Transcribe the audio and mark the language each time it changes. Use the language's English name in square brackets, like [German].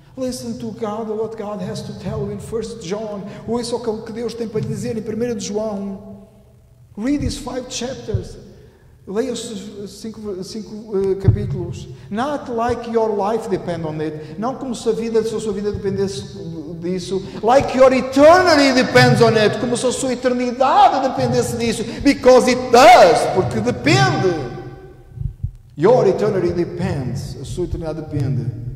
[English] Listen to God, what God has to tell you in 1 John. [Portuguese] Ouça o que Deus tem para lhe dizer em 1 João. [English] Read these 5 chapters. [Portuguese] Leia os 5 capítulos. [English] Not like your life depend on it. [Portuguese] Não como se a sua vida dependesse disso. [English] Like your eternity depends on it. [Portuguese] Como se a sua eternidade dependesse disso. [English] Because it does. [Portuguese] Porque depende. [English] Your eternity depends. [Portuguese] A sua eternidade depende.